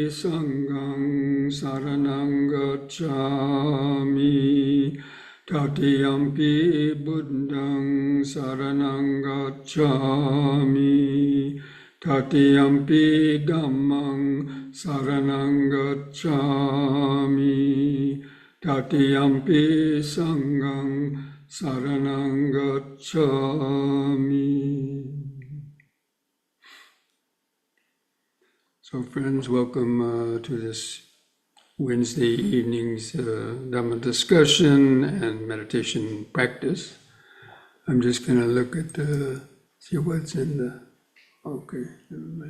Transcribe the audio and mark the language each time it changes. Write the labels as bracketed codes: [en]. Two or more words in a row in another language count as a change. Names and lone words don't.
[pi] Sanghang saranang gacchami, Tatiyampi Buddhang saranang gacchami, Tatiyampi Dhammang saranang gacchami, Tatiyampi Sanghang saranang gacchami. [en] So friends, welcome to this Wednesday evening's Dhamma discussion and meditation practice. I'm just going to look at see what's in the, okay, never mind.